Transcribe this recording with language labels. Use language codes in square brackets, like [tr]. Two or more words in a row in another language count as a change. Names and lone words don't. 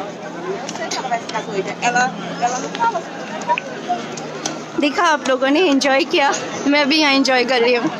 [pt] Eu sei que ela vai ficar doida. Ela não fala assim. [hi] देखा आप लोगों ने एंजॉय किया, मैं भी यहाँ एंजॉय कर रही हूँ।